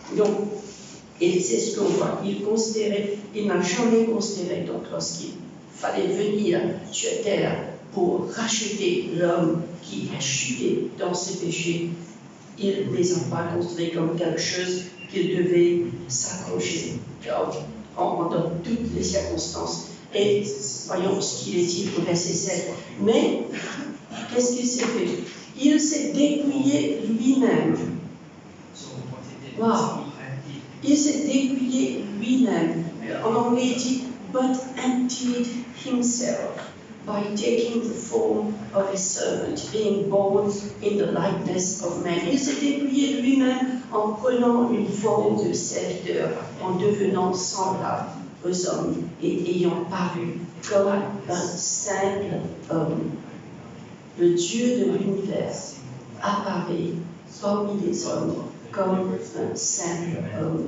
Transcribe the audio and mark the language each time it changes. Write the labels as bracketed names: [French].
[French] Donc, et c'est ce qu'on voit. Il n'a jamais considéré, donc lorsqu'il fallait venir sur terre pour racheter l'homme qui a chuté dans ses péchés, il ne les a pas considérés comme quelque chose qu'il devait s'accrocher dans toutes les circonstances. Et voyons ce qu'il est dit au verset 7. Mais, qu'est-ce qu'il s'est fait? Il s'est dépouillé lui-même. Wow. Il s'est dépouillé lui-même. En anglais, il dit, [English] but emptied himself by taking the form of a servant, being born in the likeness of man. [French] Il s'est dépouillé lui-même en prenant une forme de serviteur, en devenant semblable aux hommes et ayant paru comme un simple homme. Le Dieu de l'univers apparaît parmi les hommes comme un simple homme.